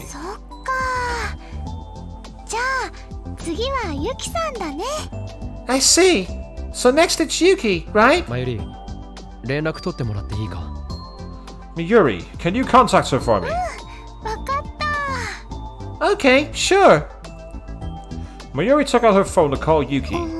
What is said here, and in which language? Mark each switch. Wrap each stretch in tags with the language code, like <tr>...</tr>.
<ja>そっか。じゃあ次はユキさんだね。</ja> <en>I see. So next it's Yuki, right?</en> <ja>まゆり、連絡取ってもらっていいか。</ja> <en>Miyuri, can you contact her for me?</en> <ja>わかった。</ja> <en>Okay, sure. Miyuri took out her phone to call Yuki.</en>